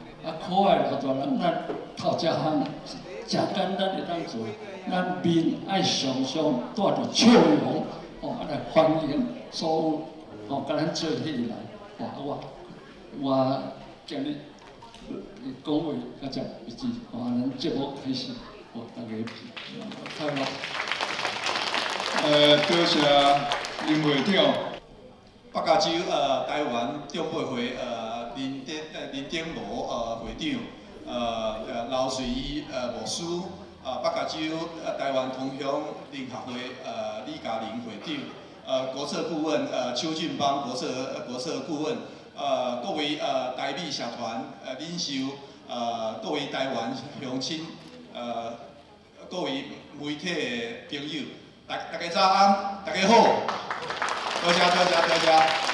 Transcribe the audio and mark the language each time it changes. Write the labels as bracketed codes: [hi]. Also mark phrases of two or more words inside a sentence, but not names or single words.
[nan] 可爱老大人，咱头一项真简单会当做，咱面爱常常带着笑容，来欢迎所有甲咱做伙的人。我今日讲话到这为止，咱节目开始，大家快乐。多谢林会长，北加州台湾中八会林鼎罗会长，刘瑞仪牧师，北加州台湾同乡联合会李嘉玲会长，国策顾问邱俊邦国策顾问，各位台美社团领袖，各位台湾乡亲，各位媒体的朋友，大家早安，大家好，多谢。